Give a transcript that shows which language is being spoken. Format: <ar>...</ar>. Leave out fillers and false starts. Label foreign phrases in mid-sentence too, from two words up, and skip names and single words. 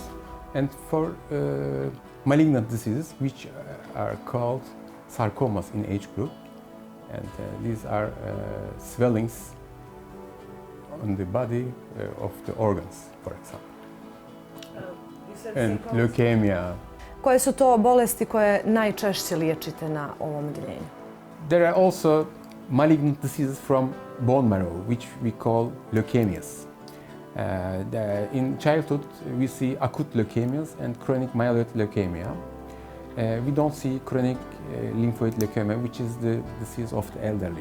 <en>And for malignant diseases, which are called sarcomas in age group, and these are swellings on the body of the organs, for example. And leukemia.</en> <bs>Koje su to bolesti koje najčešće liječite na ovom odjeljenju?</bs> <en>There are also malignant diseases from bone marrow, which we call leukemias. In childhood, we see acute leukemias and chronic myeloid leukemia. We don't see chronic lymphoid leukemia, which is the disease of the elderly.</en>